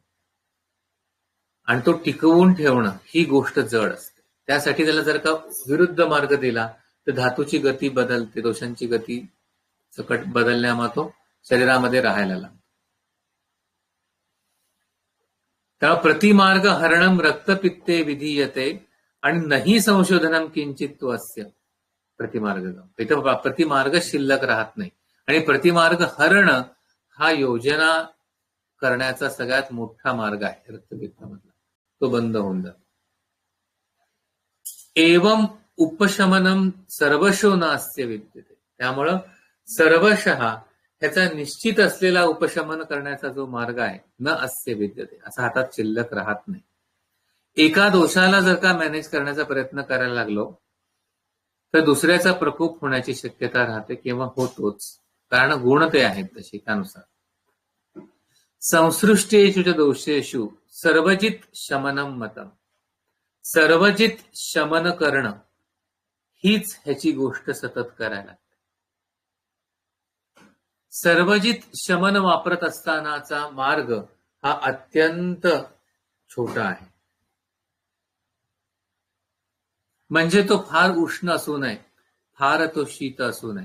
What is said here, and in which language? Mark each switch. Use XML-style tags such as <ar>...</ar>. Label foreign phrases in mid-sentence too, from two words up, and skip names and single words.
<mr>आणि तो टिकवून ठेवणं ही गोष्ट जड असते. त्यासाठी त्याला जर का विरुद्ध मार्ग दिला तर धातूची गती बदलते, दोषांची गती सकट बदलण्यामुळे तो शरीरामध्ये राहायला लागतो.</mr> <sa>तेव्हा प्रतिमार्ग हरणम रक्तपित्ते विधीयते</sa> <mr>आणि नाही</mr> <sa>संशोधनम किंचित अस्य प्रतिमार्ग.</sa> <mr>इथं प्रतिमार्ग शिल्लक राहत नाही आणि प्रतिमार्ग हरण हा योजना करण्याचा सगळ्यात मोठा मार्ग आहे रक्तपित्तामधला, तो बंद होऊन जातो.</mr> <sa>एवं उपशमनम सर्वशो न अस्य विद्यते.</sa> <mr>त्यामुळं सर्वशः ह्याचा निश्चित असलेला उपशमन करण्याचा जो मार्ग आहे</mr> <sa>न अस्य विद्यते,</sa> <mr>असा हातात शिल्लक राहत नाही. एका दोषाला जर का मॅनेज करण्याचा प्रयत्न करायला लागलो तर दुसऱ्याचा प्रकोप होण्याची शक्यता राहते किंवा होतोच, कारण गुण ते आहेत तशी त्यानुसार.</mr> <sa>संसृष्टेषु च दोषेषु सर्वजित शमनम मतम.</sa> <mr>सर्वजित शमन करणं हीच ह्याची गोष्ट सतत करायला लागते. सर्वजित शमन वापरत असतानाचा मार्ग हा अत्यंत छोटा आहे. म्हणजे तो फार उष्ण असू नये, फार तो शीत असू नये.</mr>